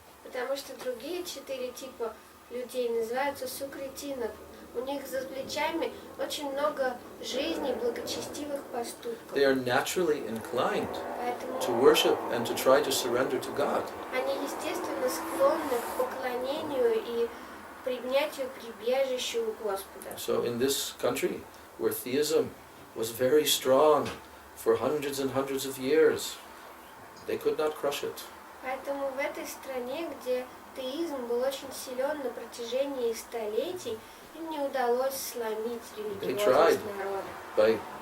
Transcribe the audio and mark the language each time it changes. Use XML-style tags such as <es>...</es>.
<ru>Потому что другие 4 типа людей называются сукритина. У них за плечами очень много жизней, благочестивых поступков.</ru> <en>They are naturally inclined</en> <ru>Поэтому</ru> <en>to worship and to try to surrender to God.</en> <ru>они естественно склонны к поклонению и принятию прибежища у Господа.</ru> <en>So in this country, where theism was very strong for hundreds and hundreds of years, they could not crush it.</en> <ru>Поэтому в этой стране, где теизм был очень силен на протяжении столетий, им не удалось сломить религиозность народа.</ru>